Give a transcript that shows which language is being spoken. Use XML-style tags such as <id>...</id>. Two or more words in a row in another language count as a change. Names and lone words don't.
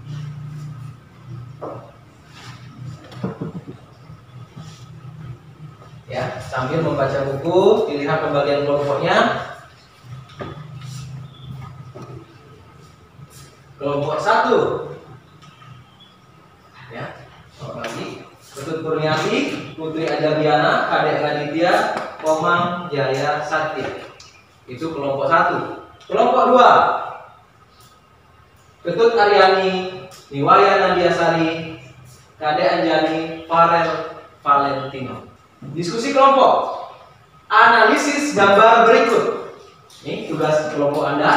<id>Ya, sambil membaca buku, dilihat pembagian kelompoknya. Kelompok 1. Ya, lagi. Ketut Kurniati, Putri Ajabiana, Kadek Raditya, Komang Jaya Sakti. Itu kelompok 1. Kelompok 2. Ketut Aryani, Niwaya Nadiasari, Kadek Anjani, Farel Valentino. Diskusi kelompok. Analisis gambar berikut. Ini tugas kelompok Anda.</id>